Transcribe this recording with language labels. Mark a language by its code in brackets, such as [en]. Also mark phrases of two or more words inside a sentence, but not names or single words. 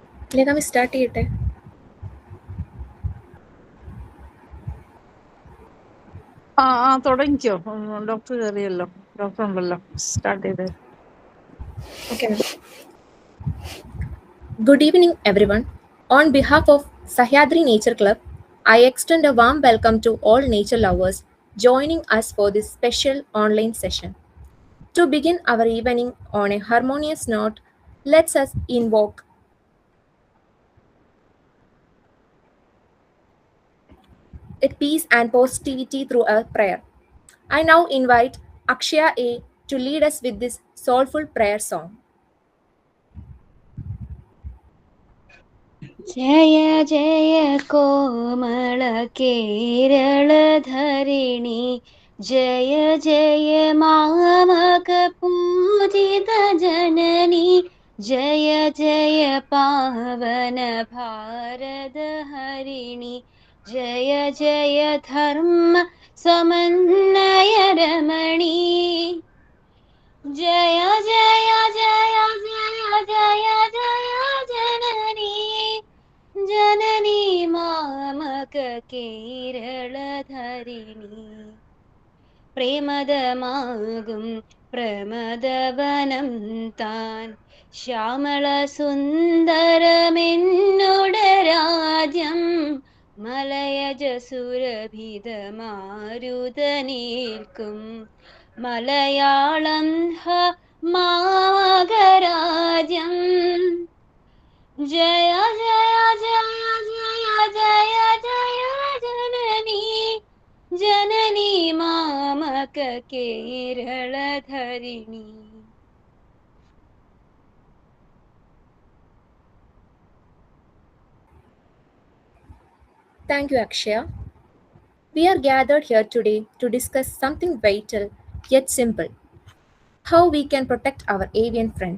[ml] ഇതിലേക്ക് സ്റ്റാർട്ട് ചെയ്യട്ടെ. തുടങ്ങിക്കോ. ഡോക്ടർ കയറിയല്ലോ, ഡോക്ടർ ഉണ്ടല്ലോ, സ്റ്റാർട്ട് ചെയ്ത്. [en] Okay, ma'am. Good evening, everyone. On behalf of Sahyadri Nature Club, I extend a warm welcome to all nature lovers joining us for this special online session. To begin our evening on a harmonious note, let us invoke peace and positivity through a prayer. I now invite Akshaya A to lead us with this soulful prayer song. [ml] ജയ ജയ കോമള കേരള ധരിണി ജയ ജയ മാമക പൂജിത ജനനി ജയ ജയ പാവന ഭാരത ഹരിണി ജയ ജയ ധർമ്മ സമന്വയ രമണി ജയ ജയ ജയ ജയ ജയ ജയ ജനനി ജനനി മാമക കേരള ധരിണി പ്രേമദമാകും പ്രമദവനം താൻ ശ്യാമള സുന്ദരമെന്നുടെ രാജ്യം മലയജ സുരഭിതമാരുതനേൽക്കും മലയാളം ഹ മാഗരാജ്യം ജയ ജയ ജയ ജയ ജയ ജയ ജനനി ജനനി മാമക കേരള ധരിണി. [en] Thank you, Akshaya. We are gathered here today to discuss something vital yet simple: how we can protect our avian friends.